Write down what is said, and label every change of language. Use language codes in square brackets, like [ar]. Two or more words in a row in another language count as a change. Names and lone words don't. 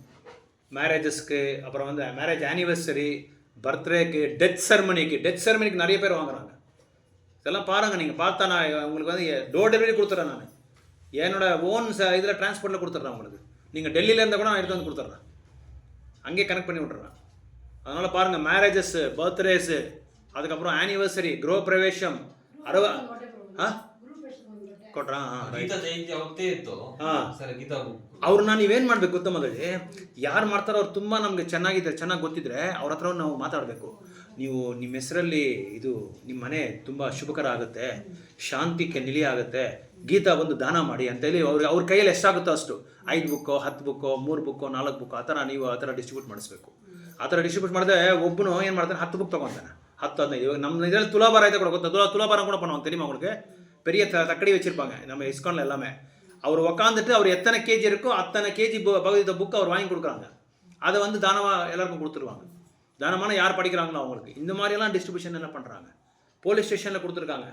[ta] மேரேஜஸ்க்கு, அப்புறம் வந்து [en] marriage anniversary, birthday, death ceremony [ta] நிறைய பேர் வாங்குறாங்க. இதெல்லாம் பாருங்கள், நீங்கள் பார்த்தா நான் உங்களுக்கு வந்து [en] door delivery [ta] கொடுத்துட்றேன். நான் என்னோடய ஓன் இதில் டிரான்ஸ்போர்ட்டில் கொடுத்துட்றேன் உங்களுக்கு. நீங்கள் டெல்லியில் இருந்தால் கூட நான் எடுத்து வந்து கொடுத்துட்றேன், அங்கேயே கனெக்ட் பண்ணி விட்றேன். அதனால் பாருங்கள், [en] marriages, birthdays, [ta] அதுக்கப்புறம் ஆனிவர்சரி, [kn] ಗೃಹ பிரவேಶம், ಕೊಟ್ರಾ ಅವ್ರು ನೀವೇನು ಮಾಡಬೇಕು ಗೊತ್ತಾ ಮಗಳೇ, ಯಾರು ಮಾಡ್ತಾರೋ ಅವ್ರು ತುಂಬ ನಮಗೆ ಚೆನ್ನಾಗಿ ಗೊತ್ತಿದ್ರೆ ಅವ್ರ ಹತ್ರ ನಾವು ಮಾತಾಡಬೇಕು. ನೀವು ನಿಮ್ಮ ಹೆಸರಲ್ಲಿ ಇದು ನಿಮ್ಮ ಮನೆ ತುಂಬ ಶುಭಕರ ಆಗುತ್ತೆ, ಶಾಂತಿಗೆ ನಿಲಯ ಆಗುತ್ತೆ, ಗೀತಾ ಒಂದು ದಾನ ಮಾಡಿ ಅಂತೇಳಿ ಅವ್ರ ಕೈಯಲ್ಲಿ ಎಷ್ಟಾಗುತ್ತೋ ಅಷ್ಟು 5 ಬುಕ್ಕೋ 10 ಬುಕ್ಕೋ 3 ಬುಕ್ಕೋ 4 ಬುಕ್ಕೋ ಆ ಥರ ನೀವು ಆ ಥರ ಡಿಸ್ಟ್ರಿಬ್ಯೂಟ್ ಮಾಡಿಸ್ಬೇಕು. ಆ ಥರ ಡಿಸ್ಟ್ರಿಬ್ಯೂಟ್ ಮಾಡಿದ್ರೆ ಒಬ್ಬನು ಏನು ಮಾಡ್ತಾನೆ, 10 ಬುಕ್ ತೊಗೊತಾನೆ, 10-15. ಇವಾಗ ನಮ್ಮ ಇದರಲ್ಲಿ ತುಲಾಭಾರ ಐತೆ ಕೂಡ ಗೊತ್ತಾ, [ta] துலாபாரம் கூட பண்ணுவாங்க தெரியுமா உங்களுக்கு? பெரிய தக்கடி வச்சுருப்பாங்க நம்ம இஸ்கானில் எல்லாமே. அவர் உக்காந்துட்டு அவர் எத்தனை கேஜி இருக்கோ அத்தனை கேஜி பகவத்கீதை புக் அவர் வாங்கி கொடுக்குறாங்க. அதை வந்து தானமாக எல்லாருக்கும் கொடுத்துருவாங்க. தானமான யார் படிக்கிறாங்களோ அவங்களுக்கு. இந்த மாதிரியெல்லாம் டிஸ்ட்ரிபியூஷன் என்ன பண்ணுறாங்க. [en] police station [ta] கொடுத்துருக்காங்க.